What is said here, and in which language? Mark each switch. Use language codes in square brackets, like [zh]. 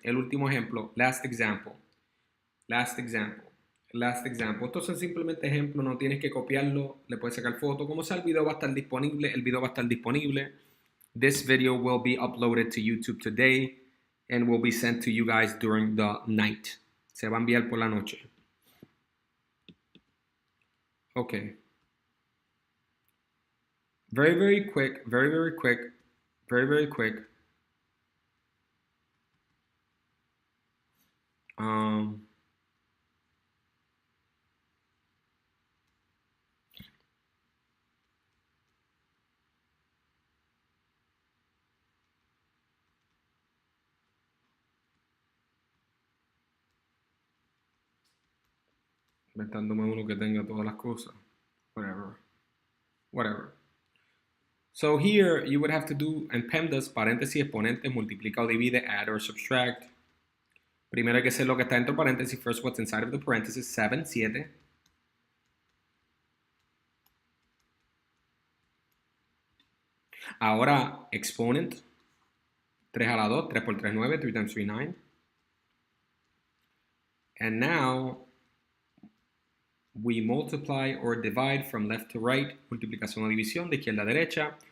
[es] El último ejemplo, [en] last example. Last example. Last example. [es] Estos son simplemente ejemplos, no tienes que copiarlo, le puedes sacar foto. Como sea, el video va a estar disponible, el video va a estar disponible. [en] This video will be uploaded to YouTube today and will be sent to you guys during the night. [es] Se va a enviar por la noche. Okay. [en] Very, very quick, very, very quick, very, very quick. [es] Inventándome uno que tenga todas las cosas. Whatever. [en] So here you would have to do [es] en PEMDAS, paréntesis, exponentes, multiplica o divide, [en] add or subtract. [es] Primero hay que hacer lo que está dentro de paréntesis. [en] First, what's inside of the parenthesis. 7, 7. [es] Ahora, exponent. 3 a la 2. 3 por 3, 9. [en] 3 times 3, 9. And now, we multiply or divide from left to right. [es] Multiplicación o división de izquierda a derecha.